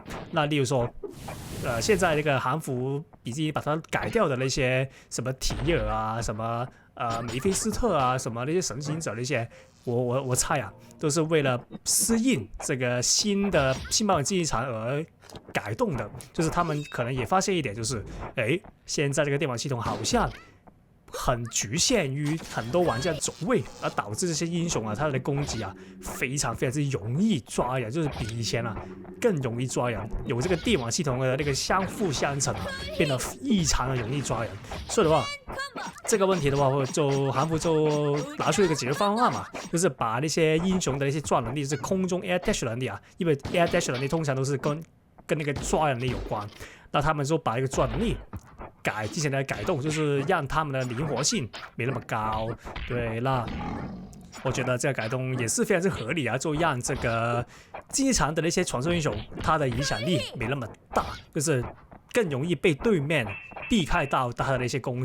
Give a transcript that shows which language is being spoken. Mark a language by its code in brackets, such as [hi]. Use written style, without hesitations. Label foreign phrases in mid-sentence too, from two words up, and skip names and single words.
[zh] 那例如說現在那個韓服已經把它改掉的那些什麼提爾什麼梅菲斯特什麼那些神行者那些，我猜都是為了適應這個新版本競技場而改動的。就是他們可能也發現一點，就是現在這個電網系統好像很局限於很多玩家的走位，而導致這些英雄他的攻擊非常之容易抓人，就是比以前更容易抓人。有這個電網系統的那個相輔相成變得異常的容易抓人。所以的話，這個問題的話，韓服就拿出一個解決方案嘛，就是把那些英雄的那些抓能力，就是空中 [en] air dash [zh] 能力因為 [en] air dash [zh] 能力通常都是跟那個抓能力有關，那他們就把一个抓能力进行了改动，就是让他們的靈活性沒那麼高。對，那我覺得這個改動也是非常之合理就讓這個競技場的那些傳說英雄，他的影響力沒那麼大，就是更容易被對面避開到他的那些攻擊。